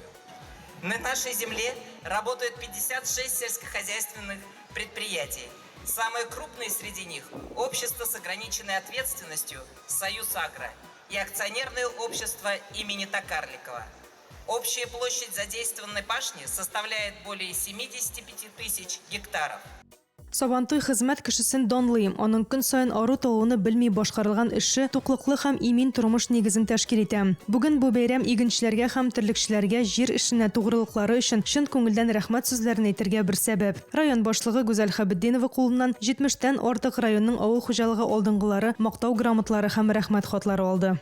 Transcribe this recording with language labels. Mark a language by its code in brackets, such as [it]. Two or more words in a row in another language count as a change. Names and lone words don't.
[ru] На нашей земле работают 56 сельскохозяйственных предприятий. Самые крупные среди них – общество с ограниченной ответственностью «Союз Агро». и акционерное общество имени Токарликова. Общая площадь задействованной пашни составляет более 75 тысяч гектаров. [tt] Сабантуй хезмәт кешесен данлый, аның көн сайын ару тавыны белми башкарылган эше туклыклы һәм имин тормыш нигезен тәшкил итә. Бүген бу бәйрәм игенчеләргә һәм терлекчеләргә җир эшенә тугрылыклары өчен чын күңелдән рәхмәт сүзләрен әйтергә бер сәбәп. Район башлыгы Гүзәл Хәбетдинова кулыннан 70тән артык районның авыл хуҗалыгы алдынгылары мактау грамотлары һәм рәхмәт хатлары алды.